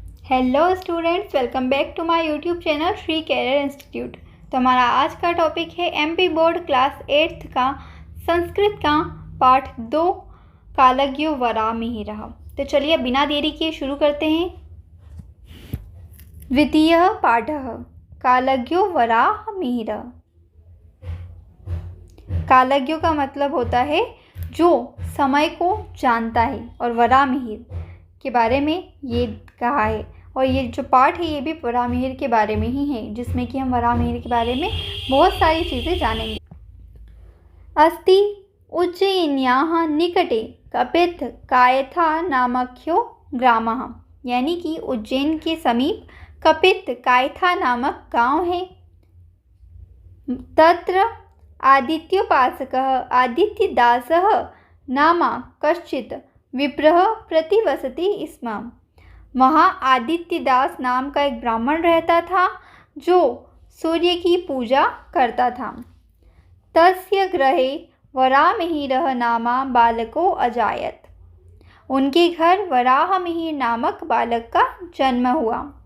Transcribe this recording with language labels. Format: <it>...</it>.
<hi>Hello students, welcome back to my YouTube channel Shri career institute. तो हमारा आज का टॉपिक है एमपी बोर्ड क्लास 8th का संस्कृत का पाठ 2 कालज्ञो वरामिहिरः। तो चलिए बिना देरी किए शुरू करते हैं।</hi> <sa>द्वितीयः पाठः कालज्ञो वरामिहिरः।</sa> <hi>कालज्ञो का मतलब होता है जो समय को जानता है, और वरामिहिर के बारे में ये कहा है। और ये जो पाठ है ये भी वरामिहिर के बारे में ही है, जिसमें कि हम वरामिहिर के बारे में बहुत सारी चीज़ें जानेंगे।</hi> <sa>अस्ति उज्जयिन्याः निकटे कपित कायथा नामक्यो ग्रामः,</sa> <hi>यानी कि उज्जैन के समीप कपित कायथा नामक गांव है।</hi> <sa>तत्र आदित्योपासकः आदित्यदासः नाम कश्चित् विप्रः प्रतिवसति स्म।</sa> <hi>वहाँ आदित्यदास नाम का एक ब्राह्मण रहता था जो सूर्य की पूजा करता था।</hi> <sa>तस्य गृहे वरामिहिरः नामा बालको अजायत।</sa> <hi>उनके घर वराहमिहिर नामक बालक का जन्म हुआ।</hi>